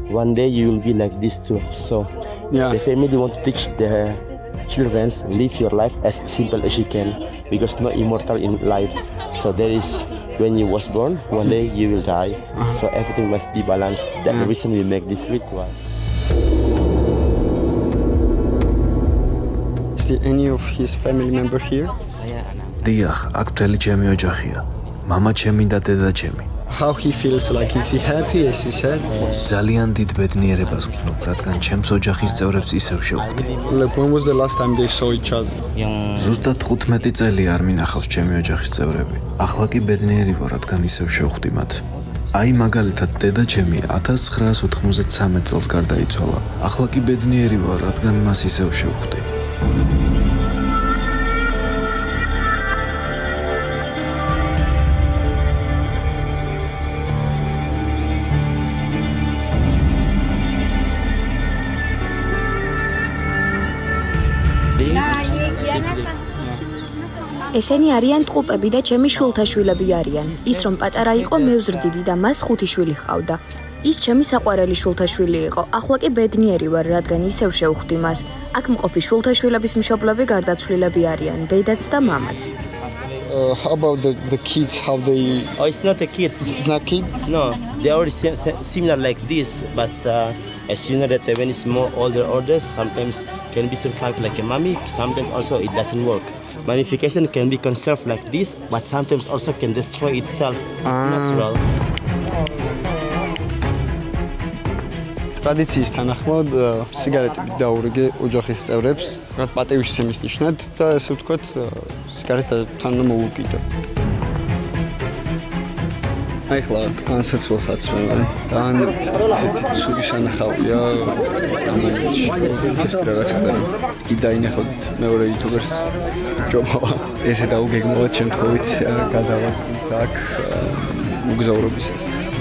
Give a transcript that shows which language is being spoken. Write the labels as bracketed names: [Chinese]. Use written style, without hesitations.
[English] One day you will be like this too. So the family want to teach the children live your life as simple as you can, because no immortal in life. So there is when you was born, one day you will die. So everything must be balanced. That's the reason we make this ritual. Is there any of his family member here? [Georgian] დიახ, აქ მთელი ჩემი ოჯახია. მამა ჩემი და დედა ჩემი. [English] How he feels like, is he happy, is he sad? [Georgian] ძალიან დიდ ბედნიერებას ვცნობ, რადგან ჩემს ოჯახის წევრებს ისევ შევხვდი. [English] Like when was the last time they saw each other? [Georgian] ზუსტად 15 წელი არ მინახავს ჩემი ოჯახის წევრები. ახლა კი ბედნიერი ვარ, რადგან ისევ შევხვდი მათ. აი მაგალითად დედა ჩემი 1993 წელს გარდაიცვალა. ახლა კი ბედნიერი ვარ, რადგან მას ისევ შევხვდი. ესენი არიან ტყუპები და ჩემი შვილთაშვილები არიან. ის რომ პატარა იყო, მე ვზრდიდი და მას 5 შვილი ჰყავდა. ის ჩემი საყვარელი შვილთაშვილი იყო. ახლა კი ბედნიერი ვარ, რადგან ისევ შევხვდი მას. აქ მყოფი შვილთაშვილების მშობლები გარდაცვლილები არიან, დედაც და მამაც. [English] How about the kids? How they? Oh, it's not the kids. It's not kids? No, they are similar like this, but as you know that when it's more older orders, sometimes can be survived like a mummy. Sometimes also it doesn't work. Mummification can be conserved like this, but sometimes also can destroy itself. It's natural. [Georgian] ტრადიციის თანახმად სიგარეტები დაურიგე ოჯახის წევრებს, რაც პატივისცემის ნიშნად და ესე ვთქვათ, სიგარეტს თან მოუკიდო. აი ხლა განსაცვალს აცმევ და ან ისეთი სული სანახავია ამაში რაღაც ხდება კი დაინახოთ მეორე იუთუბერს ჯობავა ესე დაუგეგმოთ შემთხვევით გადავაწყდით აქ მოგზაურობისას